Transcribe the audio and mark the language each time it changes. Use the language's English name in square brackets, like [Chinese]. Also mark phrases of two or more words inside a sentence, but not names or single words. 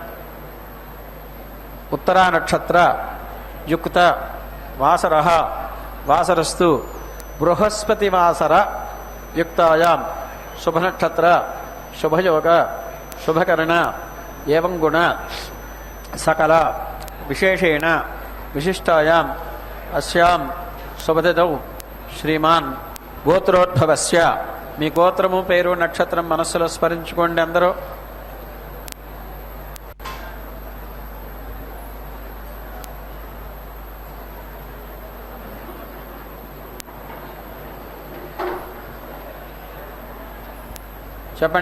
[Sanskrit] उत्तरानक्षत्र युक्त वासरः वासरस्तु बृहस्पतिवासर युक्तायां शुभनक्षत्र शुभयोग शुभकर्ण एवं गुण सकल विशेषेण विशिष्टायाम् अस्यां शुभतिथौ శ్రీమాన్ గోత్రోద్భవస్య [Telugu] మీ గోత్రము పేరు నక్షత్రం మనస్సులో స్మరించుకోండి అందరూ. చెప్పండి.